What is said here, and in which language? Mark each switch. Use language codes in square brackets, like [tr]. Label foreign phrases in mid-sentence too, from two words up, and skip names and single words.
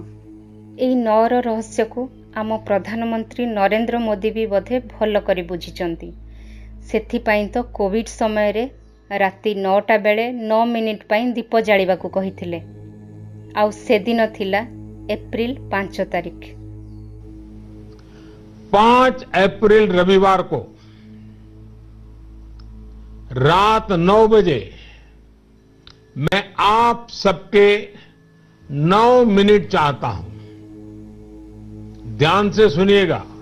[or] ଏଇ 9ର ରହସ୍ୟକୁ ଆମ ପ୍ରଧାନମନ୍ତ୍ରୀ ନରେନ୍ଦ୍ର ମୋଦି ବି ବୋଧେ ଭଲ କରି ବୁଝିଛନ୍ତି। ସେଥିପାଇଁ ତ କୋଭିଡ୍ ସମୟରେ ରାତି 9ଟା ବେଳେ 9 ମିନିଟ୍ ପାଇଁ ଦୀପ ଜାଳିବାକୁ କହିଥିଲେ। ଆଉ ସେଦିନ ଥିଲା ଏପ୍ରିଲ 5 ତାରିଖ। [hi] 5 अप्रैल रविवार को रात 9 बजे मैं आप सबके 9 मिनट चाहता हूं। ध्यान से सुनिएगा।